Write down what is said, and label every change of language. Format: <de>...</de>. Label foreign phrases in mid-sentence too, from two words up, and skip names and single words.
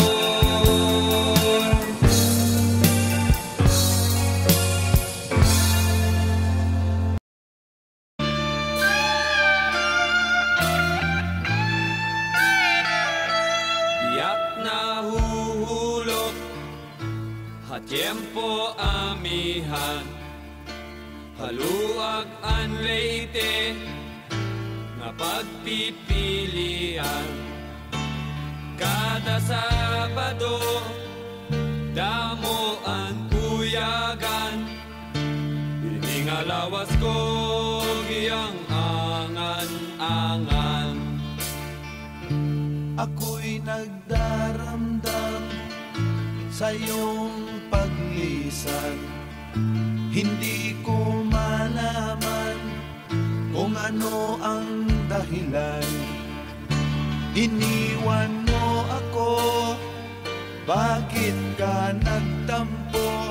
<tl>Tiyak na huhulog</tl> <war>hatiyempo amihan, haluag an leite nga pagpipilian. Kada Sabado damo ang uyagan, ini nga lawas ko giyang angan-angan.</war> <tl>Ako'y nagdaramdam sa iyong paglisan. Hindi ko malaman kung ano ang dahilan. Iniwan mo ako, bakit ka nagtampo?</tl>